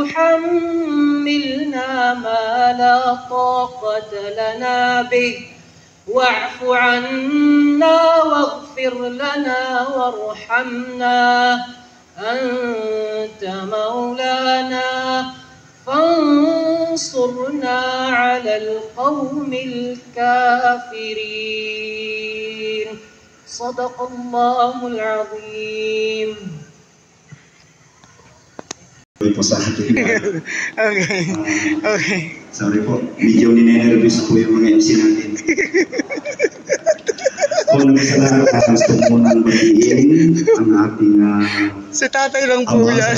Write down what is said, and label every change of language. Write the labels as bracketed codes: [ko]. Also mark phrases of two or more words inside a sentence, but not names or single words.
[ar] تحملنا ما لا طاقة لنا به واعف عنا واغفر لنا وارحمنا أنت مولانا فانصرنا على القوم الكافرين صدق الله العظيم. [tl] Po sa akin. Okay. Sorry po, medyo ninenervous po yung mga MC natin. Kung salamat, gusto mo nang batiin ang ating Si tatay lang po yan.